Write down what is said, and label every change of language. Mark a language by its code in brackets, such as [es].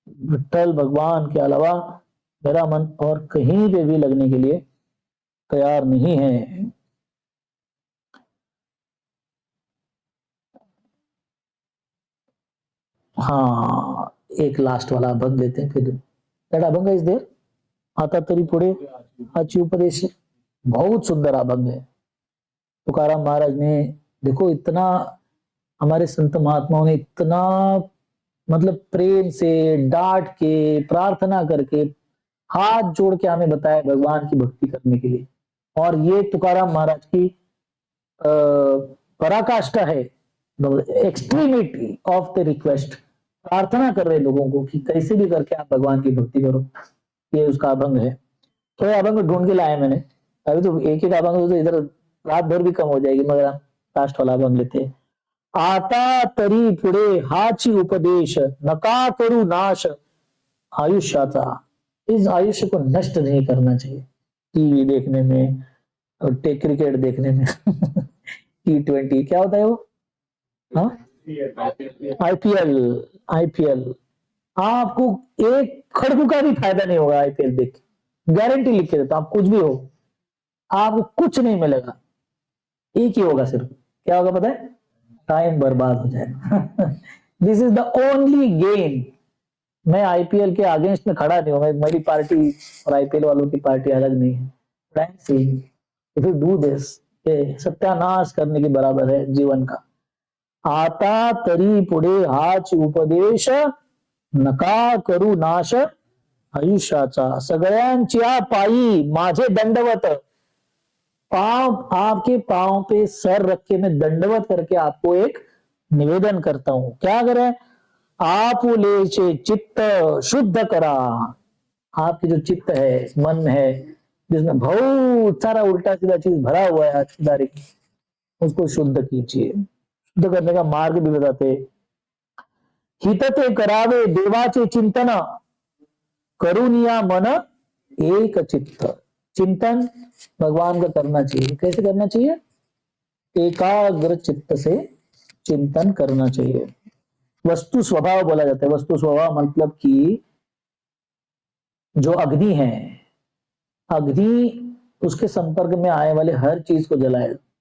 [hi] विठ्ठल भगवान के अलावा मेरा मन और कहीं पे भी लगने के लिए तैयार नहीं है। हाँ, एक लास्ट वाला अभंग लेते हैं फिर। [en] that abhang is there, [mr] आता तरी पुढे हाची उपदेश। [hi] बहुत सुंदर अभंग है। तुकाराम महाराज ने, देखो इतना हमारे संत महात्माओं ने इतना मतलब प्रेम से डांट के, प्रार्थना करके, हाथ जोड़ के हमें बताया भगवान की भक्ति करने के लिए। और ये तुकाराम महाराज की पराकाष्ठा है, [en] Extremity of the request. [hi] प्रार्थना कर रहे लोगों को कि कैसे भी करके आप भगवान की भक्ति करो। ये उसका अभंग है। तो अभंग ढूंढ के लाए मैंने, अभी तो एक एक अभंग तो इधर रात भर भी कम हो जाएगी, मगर हम लास्ट वाला अभंग लेते हैं। [mr] आता तरी पुढे हाची उपदेश नका करू नाश आयुष्याचा। [hi] इस आयुष्य को नष्ट नहीं करना चाहिए टीवी देखने में और क्रिकेट देखने में T20 क्या होता है वो, हाँ आईपीएल। आपको एक खड़कू का भी फायदा नहीं होगा आईपीएल देख, गारंटी लिख के देता हूं। आप कुछ भी हो, आपको कुछ नहीं मिलेगा, एक ही होगा सिर्फ, क्या होगा पता है, टाइम बर्बाद हो जाएगा। [en] This is the only gain. [hi] मैं आईपीएल के अगेंस्ट में खड़ा नहीं हूं, मेरी पार्टी और आईपीएल वालों की पार्टी अलग नहीं है। [en] if you do this, [hi] ये सत्यानाश करने के बराबर है जीवन का। [mr] आता तरी पुढे हाच उपदेश नका करू नाश आयुष्याचा। सगळ्यांच्या पायी माझे दंडवत। [hi] पांव, आपके पांव पे सर रख के मैं दंडवत करके आपको एक निवेदन करता हूं। क्या करें, [mr] आपुलेचे चित्त शुद्ध करा। [hi] आपकी जो चित्त है, मन है, जिसमें बहुत सारा उल्टा सीधा चीज भरा हुआ है आज की तारीख में, उसको शुद्ध कीजिए। शुद्ध करने का मार्ग भी बताते। [mr] हितते करावे देवाचे चिंतन, करुणिया मन एक चित्त। [hi] चिंतन भगवान का करना चाहिए। कैसे करना चाहिए? एकाग्र चित्त से चिंतन करना चाहिए। वस्तु स्वभाव बोला जाता है। वस्तु स्वभाव मतलब कि जो अग्नि है, अग्नि उसके संपर्क में आने वाले हर चीज को जलाएगा।